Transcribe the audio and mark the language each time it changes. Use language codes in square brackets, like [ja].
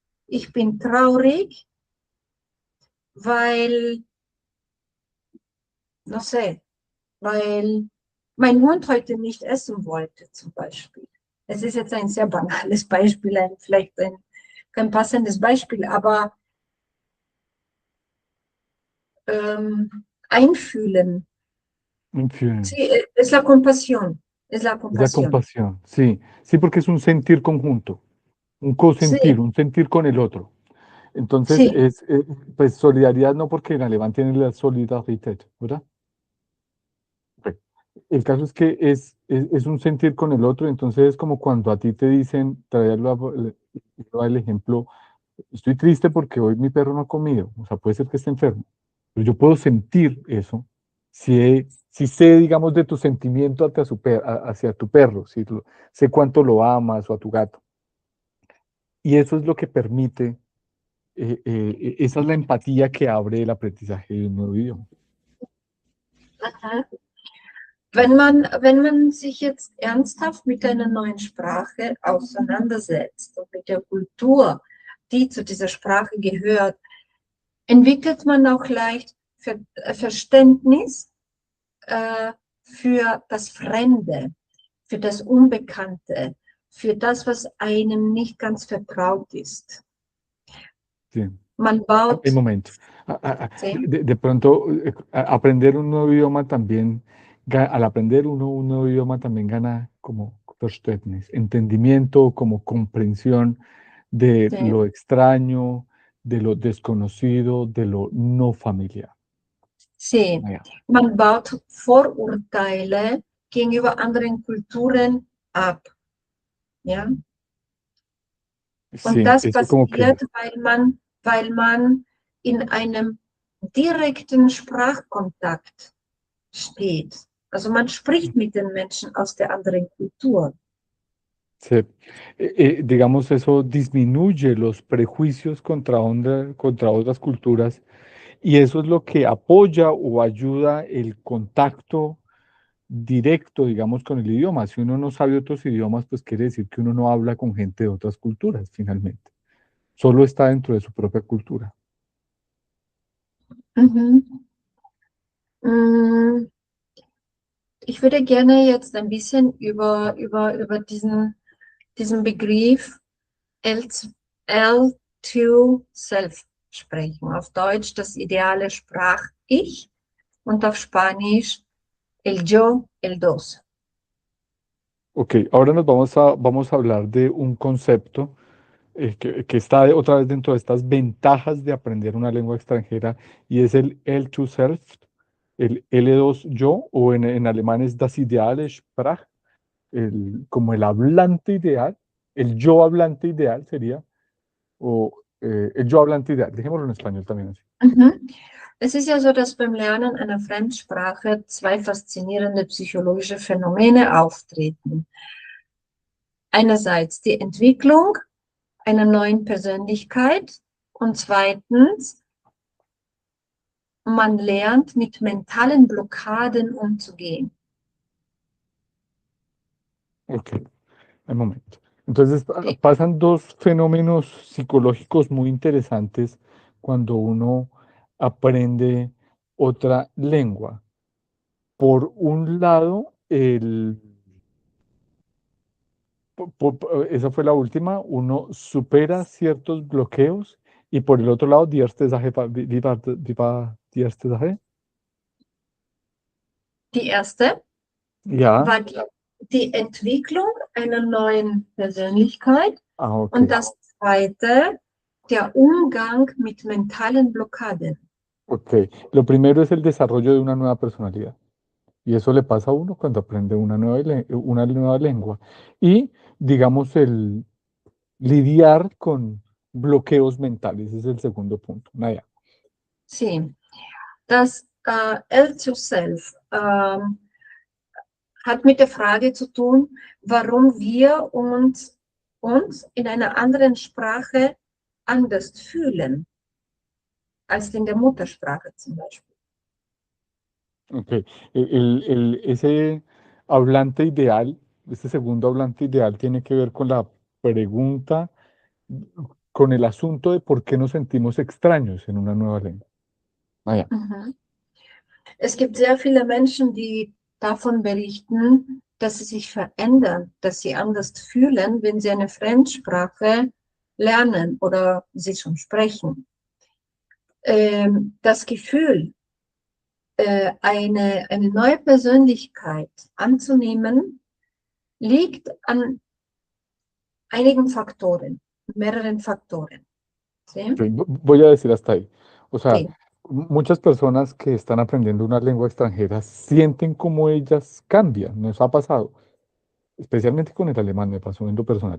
[de] ich bin traurig, weil, [es] no sé, [de] weil mein Hund heute nicht essen wollte, zum Beispiel. Es ist jetzt ein sehr banales Beispiel, vielleicht kein passendes Beispiel, aber einfühlen. Fühlen. [es] Sí, es la compasión, es la Es la compasión. compasión, sí, sí, porque es un sentir conjunto, un cosentir, Sí, un sentir con el otro. Entonces, sí, pues solidaridad no, porque en alemán tiene la Solidarität, ¿verdad? Ok. El caso es que es un sentir con el otro, entonces es como cuando a ti te dicen, el ejemplo, estoy triste porque hoy mi perro no ha comido, o sea, puede ser que esté enfermo, pero yo puedo sentir eso si sé, digamos, de tu sentimiento hacia tu perro, si sé cuánto lo amas o a tu gato. Y eso es lo que permite, esa es la empatía que abre el aprendizaje de un nuevo idioma. aha. [de] Wenn man sich jetzt ernsthaft mit einer neuen Sprache auseinandersetzt und mit der Kultur, die zu dieser Sprache gehört, entwickelt man auch leicht Verständnis für das Fremde, für das Unbekannte, für das, was einem nicht ganz vertraut ist. [es] Sí. [de] Man [es] Un [de] baut, [es] momento. ¿sí? De pronto, aprender un nuevo idioma también, al aprender uno un nuevo idioma también gana como Verständnis, entendimiento, como comprensión de Sí. lo extraño, de lo desconocido, de lo no familiar. Sí, [de] Naja. man baut Vorurteile gegenüber anderen Kulturen ab. Ja? Und [es] Sí, [de] das [es] eso como que, [de] passiert, weil man in einem direkten Sprachkontakt steht. Also man spricht mit den Menschen aus der anderen Kultur. [es] sí, digamos, eso disminuye los prejuicios contra otras culturas. Y eso es lo que apoya o ayuda el contacto directo, digamos, con el idioma. Si uno no sabe otros idiomas, pues quiere decir que uno no habla con gente de otras culturas, finalmente. Solo está dentro de su propia cultura. Mhm. [de] Mm, Ich würde gerne jetzt ein bisschen über diesen Begriff L2 Self sprechen. Auf Deutsch das ideale Sprach-Ich und auf Spanisch [es] el yo, el dos. Ok, ahora vamos a hablar de un concepto que está otra vez dentro de estas ventajas de aprender una lengua extranjera y es el L2 Self, el L2 yo, o en alemán es das ideale Sprach, como el hablante ideal, el yo hablante ideal sería, o el yo hablante ideal, dejémoslo en español también así. Mhm. [de] Es ist ja so, dass beim Lernen einer Fremdsprache zwei faszinierende psychologische Phänomene auftreten. Einerseits die Entwicklung einer neuen Persönlichkeit und zweitens, man lernt mit mentalen Blockaden umzugehen. [es] Ok, un momento. Entonces Sí. pasan dos fenómenos psicológicos muy interesantes cuando uno aprende otra lengua. Por un lado, esa fue la última, uno supera ciertos bloqueos y por el otro lado, [de] die erste Sache, wie war die erste Sache? Die erste Ja, war die Entwicklung einer neuen Persönlichkeit ok. und das zweite, der Umgang mit mentalen Blockaden. [es] Ok, lo primero es el desarrollo de una nueva personalidad. Y eso le pasa a uno cuando aprende una nueva lengua. Y, digamos, el lidiar con bloqueos mentales, ese es el segundo punto. [de] Naja. [es] Sí, [de] das L2Self hat mit der Frage zu tun, warum wir uns in einer anderen Sprache anders fühlen als in der Muttersprache zum Beispiel. [es] Ok, ese hablante ideal, este segundo hablante ideal tiene que ver con la pregunta, con el asunto de por qué nos sentimos extraños en una nueva lengua. [de] Naja. Mhm. Es gibt sehr viele Menschen, die davon berichten, dass sie sich verändern, dass sie anders fühlen, wenn sie eine Fremdsprache lernen oder sie schon sprechen. Das Gefühl, eine neue Persönlichkeit anzunehmen, liegt an einigen Faktoren, mehreren Faktoren. [es] ¿Sí? Ok, voy a decir hasta ahí. O sea, Sí. muchas personas que están aprendiendo una lengua extranjera sienten como ellas cambian, nos ha pasado, especialmente con el alemán, me pasó en lo personal.